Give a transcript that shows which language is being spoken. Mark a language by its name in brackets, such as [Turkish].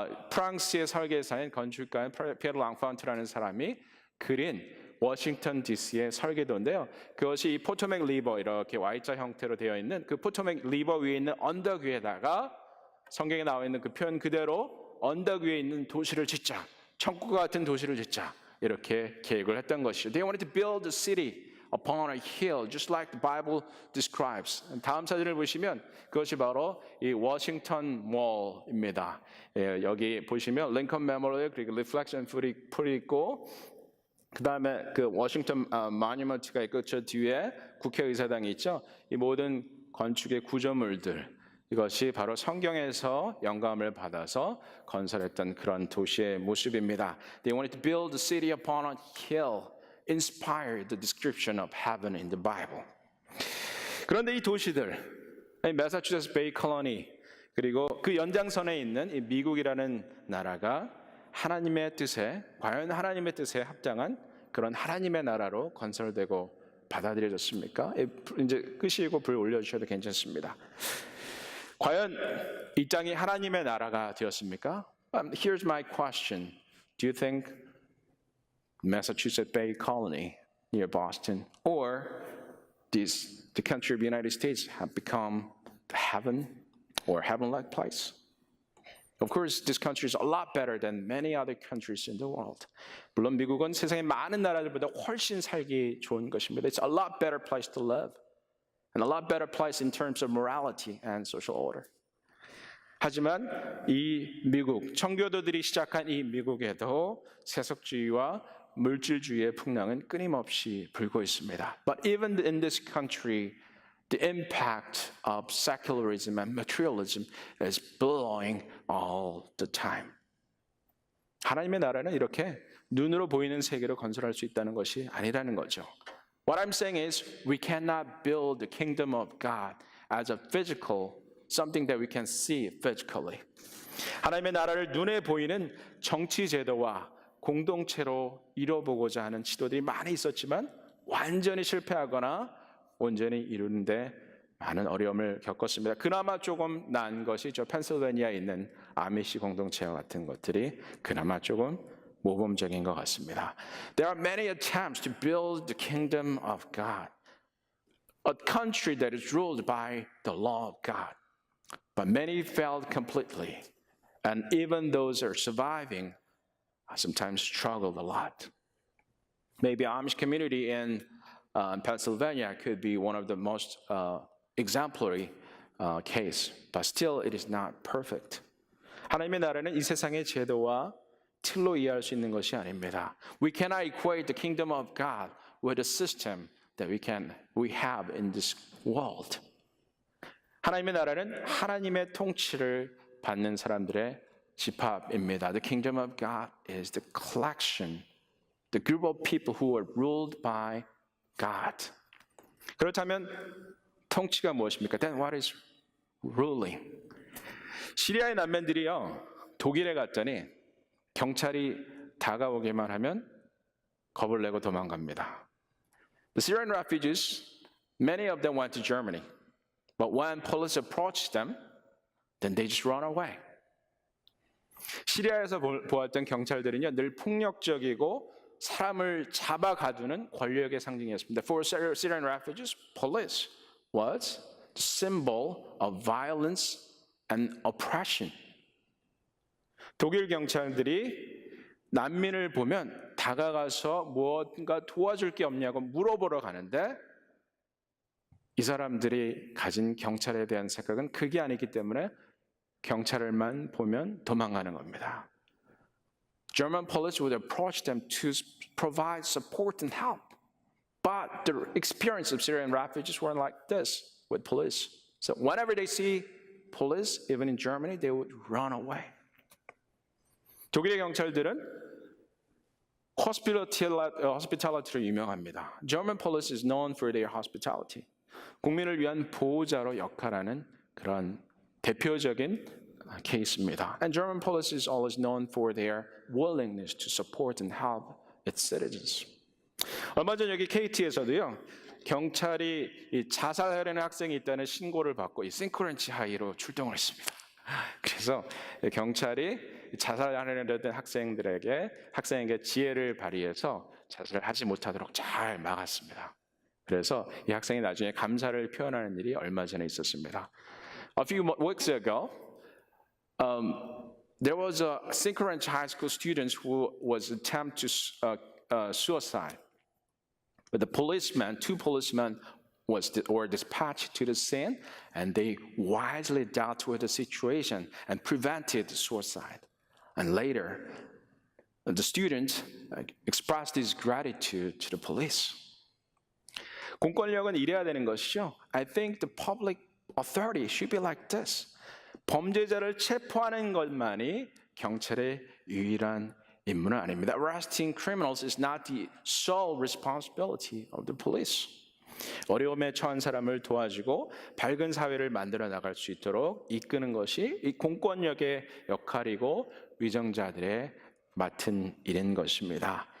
[Korean] 프랑스의 설계사인 건축가인 피에르 랑판트라는 사람이 그린 워싱턴 DC의 설계도인데요. 그것이 이 포토맥 리버 이렇게 Y자 형태로 되어 있는 그 포토맥 리버 위에 있는 언덕 위에다가 성경에 나와 있는 그 표현 그대로 언덕 위에 있는 도시를 짓자, 천국과 같은 도시를 짓자 이렇게 계획을 했던 것이죠. [English] They wanted to build a city upon a hill, just like the Bible describes. [Korean] 다음 사진을 보시면 그것이 바로 이 워싱턴 몰입니다. 여기 보시면 링컨 메모리얼 그리고 리플렉션 풀이 있고 그 다음에 그 워싱턴 모뉴먼트가 있고 저 뒤에 국회의사당이 있죠. 이 모든 건축의 구조물들 이것이 바로 성경에서 영감을 받아서 건설했던 그런 도시의 모습입니다. They wanted to build a city upon a hill, inspired the description of heaven in the Bible. 그런데 이 도시들, 매사추세츠 베이 콜로니 그리고 그 연장선에 있는 이 미국이라는 나라가 하나님의 뜻에 과연 하나님의 뜻에 합당한 그런 하나님의 나라로 건설되고 받아들여졌습니까? 이제 끄시고 불 올려주셔도 괜찮습니다. 과연 이 땅이 하나님의 나라가 되었습니까? [English] Here's my question. Do you think Massachusetts Bay Colony near Boston or the country of the United States have become heaven or heaven-like place? Of course, this country is a lot better than many other countries in the world. [Korean] 물론 미국은 세상의 많은 나라들보다 훨씬 살기 좋은 것입니다. [English] It's a lot better place to live. And a lot better place in terms of morality and social order. [Korean] 하지만 이 미국, 청교도들이 시작한 이 미국에도 세속주의와 물질주의의 풍랑은 끊임없이 불고 있습니다. [English] But even in this country, the impact of secularism and materialism is blowing all the time. [Korean] 하나님의 나라는 이렇게 눈으로 보이는 세계로 건설할 수 있다는 것이 아니라는 거죠. [English] What I'm saying is we cannot build the kingdom of God as a physical, something that we can see physically. [Korean] 하나님의 나라를 눈에 보이는 정치 제도와 공동체로 이뤄보고자 하는 시도들이 많이 있었지만 완전히 실패하거나 온전히 이루는데 많은 어려움을 겪었습니다. 그나마 조금 난 것이 저 펜실베니아에 있는 아미시 공동체와 같은 것들이 그나마 조금 모범적인 것 같습니다. [English] There are many attempts to build the kingdom of God, a country that is ruled by the law of God, but many failed completely, and even those who are surviving sometimes struggled a lot. Maybe Amish community in Pennsylvania could be one of the most exemplary case, but still it is not perfect. [Korean] 하나님의 나라는 이 세상의 제도와 틀로 이해할 수 있는 것이 아닙니다. [English] We cannot equate the kingdom of God with the system that we have in this world. [Korean] 하나님의 나라는 하나님의 통치를 받는 사람들의 집합입니다. [English] The kingdom of God is the collection, the group of people who are ruled by God. [Korean] 그렇다면 통치가 무엇입니까? [English] Then what is ruling? [Korean] 시리아의 난민들이요 독일에 갔더니 경찰이 다가오기만 하면 겁을 내고 도망갑니다. [English] The Syrian refugees, many of them went to Germany, but when police approached them, then they just run away. [Korean] 시리아에서 보았던 경찰들은요 늘 폭력적이고 사람을 잡아 가두는 권력의 상징이었습니다. [English] For Syrian refugees, police was the symbol of violence and oppression. [Korean] 독일 경찰들이 난민을 보면 다가가서 무언가 도와줄 게 없냐고 물어보러 가는데 이 사람들이 가진 경찰에 대한 생각은 그게 아니기 때문에 경찰을만 보면 도망가는 겁니다. [English] German police would approach them to provide support and help. But the experience of Syrian refugees weren't like this with police. So whenever they see police, even in Germany, they would run away. [Korean] 독일의 경찰들은 hospitality로 유명합니다. [English] German police is known for their hospitality. [Korean] 국민을 위한 보호자로 역할하는 그런 대표적인 케이스입니다. [English] And German police is always known for their willingness to support and help its citizens. [Korean] 얼마 전 여기 KT에서도요. 경찰이 이 자살하려는 학생이 있다는 신고를 받고 이 싱크런치 하이로 출동을 했습니다. 그래서 경찰이 자살하려는 학생에게 지혜를 발휘해서 자살을 하지 못하도록 잘 막았습니다. 그래서 이 학생이 나중에 감사를 표현하는 일이 얼마 전에 있었습니다. [English] A few weeks ago, there was a Synchronous High School student who was attempting suicide. But two policemen were dispatched to the scene, and they wisely dealt with the situation and prevented suicide. And later, the student expressed his gratitude to the police. [Korean] 공권력은 이래야 되는 것이죠. [English] I think the public authority should be like this. [Korean] 범죄자를 체포하는 것만이 경찰의 유일한 임무는 아닙니다. [English] Arresting criminals is not the sole responsibility of the police. [Korean] 어려움에 처한 사람을 도와주고 밝은 사회를 만들어 나갈 수 있도록 이끄는 것이 이 공권력의 역할이고 위정자들의 맡은 일인 것입니다.